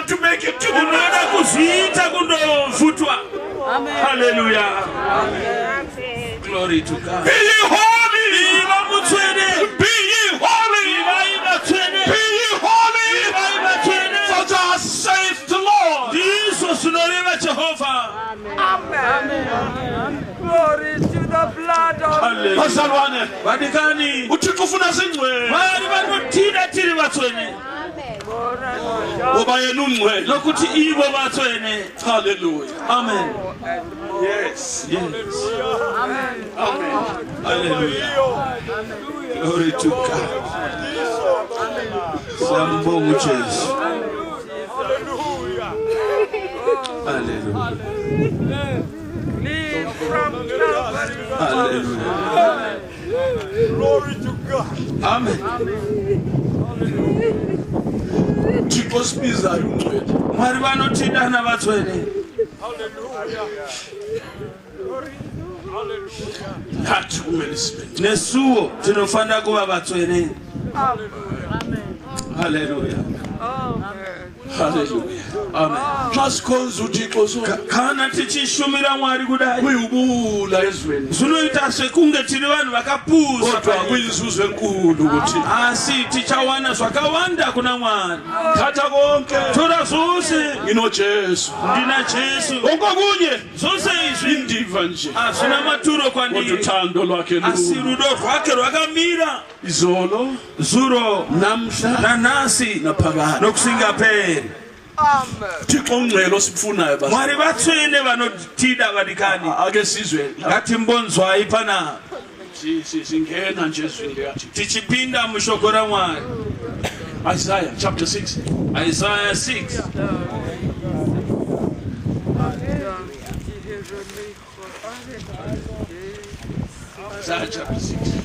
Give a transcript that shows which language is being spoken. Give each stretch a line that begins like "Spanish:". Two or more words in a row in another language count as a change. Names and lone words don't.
English: make it to the
Shona: unoda kuzviita kundovhutwa.
English: Hallelujah. Glory to God. Be ye holy.
Shona: Iva mutsvene.
English: Be ye holy.
Shona: Iva tsvene.
English: Be ye holy.
Shona: Iva tsvene.
English: For thus saith the Lord.
Shona: Ndizvo zvinoreva Jehovha.
English: Amen. Glory to the blood of Hallelujah.
Xhosa: Bazalwane,
Shona: Vadikani.
Xhosa: uThixo ufuna singcwele.
Shona: Vari vanotida tiri vatsvene.
Xhosa: Ngoba yena ungcwele.
Shona: Nokuti ivo vatsvene.
English: Hallelujah. Amen. Yes. Yes. Amen. Hallelujah. Glory to God.
Xhosa: Sambonga Jesu. Hallelujah.
English: Live from Calvary. Hallelujah. Glory to God. Amen.
Xhosa: Uthixo sibizayo ungcwele.
Shona: Mwari vanotidana vatsvene.
Xhosa: Nathi kumele sibe.
Shona: Nesuwo tinofanira kuva vatsvene.
English: Hallelujah. Hallelujah. Amen.
Xhosa: Xa sikhonza uThixo so
Shona: Kana tichishumira Mwari kudai.
Xhosa: kuyibula ezweni.
Shona: Zvinoita sekunge tiri vanhu vakapuza.
Xhosa: Kodwa kuyinzuzo enkulu ukuthi
Shona: Asi tichawana zvakawanda kuna Mwari.
Xhosa: thatha konke
Shona: Tora zvose.
Xhosa: nginoJesu.
Shona: Ndina Jesu.
Xhosa: Okunye
Shona: Zvose izvi
Xhosa: indiva nje.
Shona: hazvina maturo
Xhosa: Kodwa kwandiri. uthando lwakhe
Shona: Asi
Xhosa: lukhulu.
Shona: rudo rwake rwakamira.
Xhosa: Izolo
Shona: Zuro
Xhosa: namhla
Shona: nanhasi
Xhosa: naphakade.
Shona: nokusingaperi.
English: Amen.
Xhosa: Uthixo ungcwele osifunayo basi.
Shona: Mwari vatsvene vanotida vadikani.
Xhosa: Ake sizwe
Shona: Ngatimbonzwai pana
Xhosa: singena nje ezwini likaThixo.
Shona: tichipinda mushoko raMwari.
English: Isaiah chapter 6. Isaiah 6. Isaiah chapter 6.